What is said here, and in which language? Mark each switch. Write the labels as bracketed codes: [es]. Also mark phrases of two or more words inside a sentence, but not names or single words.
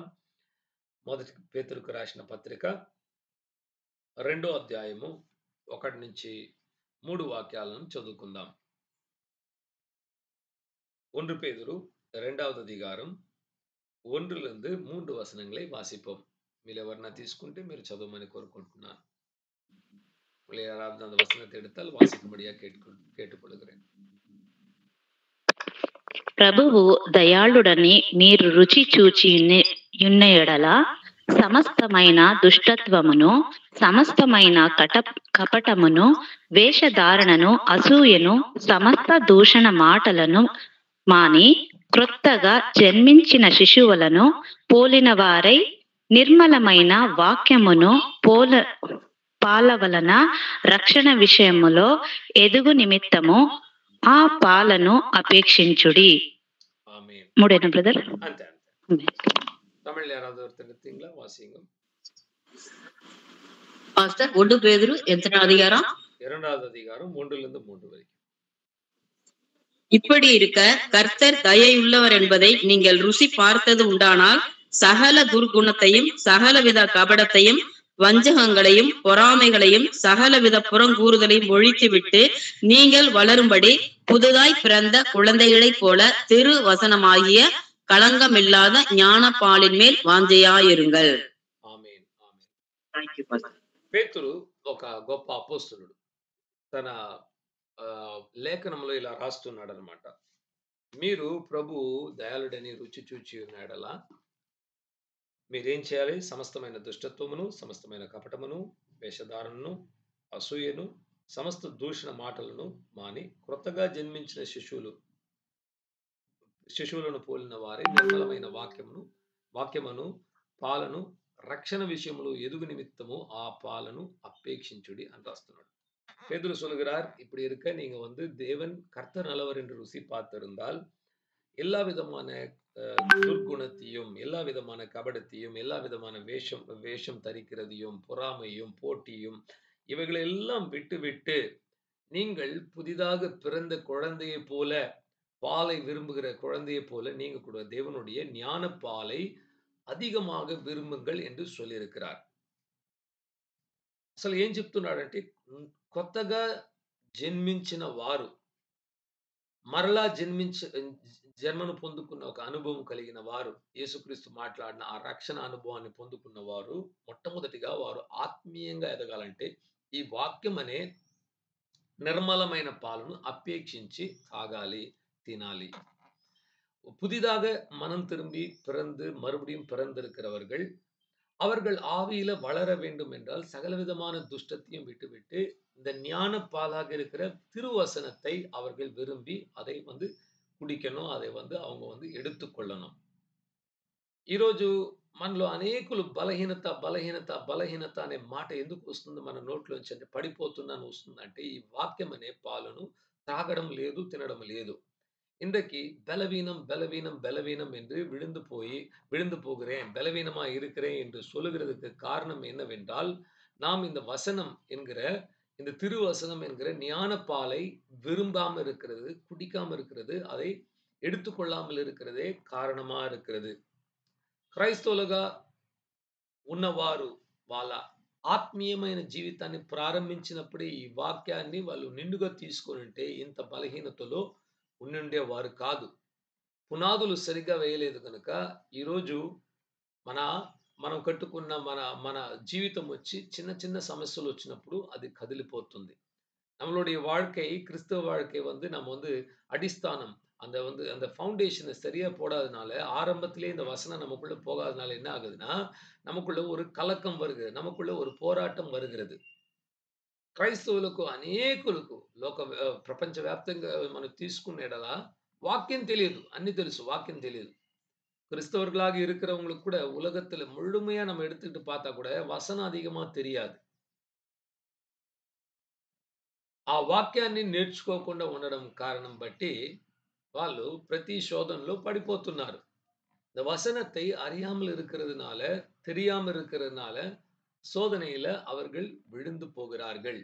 [te] మొదటి పేతురుకు రాసిన పత్రిక 2వ అధ్యాయము 1 నుంచి 3 వాక్యాలను చదువుకుందాం. [ta] 1 பேதுரு 2வது அதிகாரம் 1 3 வசனங்களை வாசிப்போம். [te] మీరు ఎవరన్నా తీసుకుంటే మీరు చదవమని కోరుకుంటున్నాను. [ta] யாராவது அந்த வசனத்தை எடுத்தால் வாசிக்கும்படியா கேட்டுக்கொள்கிறேன். [te] ప్రభువు దయాళుడని మీరు రుచి చూచి యున్న ఎడల సమస్తమైన దుష్టత్వమును, సమస్తమైన కపటమును, వేషధారణను, అసూయను, సమస్త దూషణ మాటలను మాని క్రొత్తగా జన్మించిన శిశువులను పోలిన వారై నిర్మలమైన వాక్యమును పాలవలన రక్షణ విషయములో ఎదుగు నిమిత్తము ఆ పాలను అపేక్షించుడి. మూడేనా బ్రదర్? [ta] தமிழ்ல யாராவது ஒருத்தர் எடுத்தீங்களா? வாசிங்க. பாஸ்டர் 1 பேதுரு எத்தனை அதிகாரம்? 2வது அதிகாரம் 1 3 வரைக்கும். இப்படி இருக்க கர்த்தர் தயையுள்ளவர் என்பதை நீங்கள் ருசி பார்த்தது உண்டானால் சகல துர்குணத்தையும், சகலவித கபடத்தையும், வஞ்சகங்களையும், பொறாமைகளையும், சகலவித புறங்கூறுதலையும் ஒழித்துவிட்டு நீங்கள் வளரும்படி புதுதாய் பிறந்த குழந்தைகளைப் போல திரு வசனமாகிய களங்கமில்லாத ஞானப்பாலின் மேல் వాంఛయాயிருங்கள். [te] ఆమేన్. పేతురు ఒక గొప్ప అపోస్తలుడు. తన లేఖనంలో ఇలా రాస్తున్నాడు అన్నమాట. మీరు ప్రభు దయాళుడని రుచి చూచి ఉన్నాడలా మీరేం చేయాలి? సమస్తమైన దుష్టత్వమును, సమస్తమైన కపటమును, వేషధారణను, అసూయను, సమస్త దూషణ మాటలను మాని క్రొత్తగా జన్మించిన శిశువులను పోలిన వారి నిర్మలమైన వాక్యమును పాలను రక్షణ విషయంలో ఎదుగు నిమిత్తము ఆ పాలను అపేక్షించుడి అని రాస్తున్నాడు. [ta] பேதுரு சொல்கிறார், இப்படி இருக்க நீங்க தேவன் கர்த்தர் நல்லவர் என்று ருசி பார்த்திருந்தால் எல்லா விதமான துர்குணத்தையும், எல்லா விதமான கபடத்தையும், எல்லா விதமான வேஷம் தரிக்கிறதையும், பொறாமையும், போட்டியும் இவைகளை எல்லாம் விட்டு நீங்கள் புதிதாக பிறந்த குழந்தையை போல, பாலை விரும்புகிற குழந்தையை போல நீங்க கூட தேவனுடைய ஞான பாலை அதிகமாக విరుంబుங்கள் என்று சொல்லியிருக்கிறார். [te] అసలు ఏం చెప్తున్నాడంటే కొత్తగా జన్మించిన వారు, మరలా జన్మను పొందుకున్న ఒక అనుభవం కలిగిన వారు, యేసుక్రీస్తు మాట్లాడిన ఆ రక్షణ అనుభవాన్ని పొందుకున్న వారు మొట్టమొదటిగా వారు ఆత్మీయంగా ఎదగాలంటే ఈ వాక్యం అనే నిర్మలమైన పాలను అపేక్షించి తాగాలి, తినాలి. [ta] புதிதாக மனம் திரும்பி பிறந்து மறுபடியும் பிறந்திருக்கிறவர்கள், அவர்கள் ஆவியில வளர வேண்டும் என்றால் சகலவிதமான துஷ்டத்தையும் விட்டுவிட்டு இந்த ஞான பாலாக இருக்கிற திருவசனத்தை அவர்கள் விரும்பி அதை కుడికணும், அதை அவங்க எடுத்துக்கொள்ளணும். [te] ఈరోజు మనలో అనేకులు బలహీనత అనే మాట ఎందుకు వస్తుంది మన నోట్లోంచి అంటే పడిపోతున్నాను వస్తుందంటే ఈ వాక్యం అనే పాలను తాగడం లేదు, తినడం లేదు. [ta] இன்றைக்கு பலவீனம் என்று விழுந்து போகிறேன், பலவீனமா இருக்கிறேன் என்று சொல்லுகிறதுக்கு காரணம் என்னவென்றால், நாம் இந்த வசனம் என்கிற இந்த திருவசனம் என்கிற ஞானப்பாலை விரும்பாம இருக்கிறது, குடிக்காம இருக்கிறது, அதை எடுத்துக்கொள்ளாமல் இருக்கிறதே காரணமா இருக்கிறது. [te] క్రైస్తవులుగా ఉన్నవారు వాళ్ళ ఆత్మీయమైన జీవితాన్ని ప్రారంభించినప్పుడే ఈ వాక్యాన్ని వాళ్ళు నిండుగా తీసుకొని ఉంటే ఇంత బలహీనతలో ఉండుండేవారు కాదు. పునాదులు సరిగ్గా వేయలేదు కనుక ఈరోజు మనం కట్టుకున్న మన మన జీవితం వచ్చి చిన్న చిన్న సమస్యలు వచ్చినప్పుడు అది కదిలిపోతుంది. [ta] நம்மளுடைய வாழ்க்கை, கிறிஸ்தவ வாழ்க்கை நம்ம அடிஸ்தானம் அந்த ஃபவுண்டேஷனை சரியா போடாதனால, ஆரம்பத்திலே இந்த வசனம் நமக்குள்ள போகாதனால என்ன ஆகுதுன்னா, நமக்குள்ள ஒரு கலக்கம் வருகிறது. நமக்குள்ள ஒரு போராட்டம் வருகிறது. [te] క్రైస్తవులకు అనేకులకు ప్రపంచవ్యాప్తంగా మనం తీసుకున్న ఎడల వాక్యం తెలియదు. అన్ని తెలుసు, వాక్యం తెలియదు. [ta] கிறிஸ்தவர்களாக இருக்கிறவங்களுக்கு கூட உலகத்துல முழுமையா நம்ம எடுத்துக்கிட்டு பார்த்தா கூட வசனம் அதிகமா தெரியாது. [te] ఆ వాక్యాన్ని నేర్చుకోకుండా ఉండడం కారణం బట్టి వాళ్ళు ప్రతి శోధనలో పడిపోతున్నారు. [ta] இந்த வசனத்தை அறியாமல் இருக்கிறதுனால, தெரியாமல் இருக்கிறதுனால శోధనயில அவர்கள் విழுந்து పోகிறார்கள்.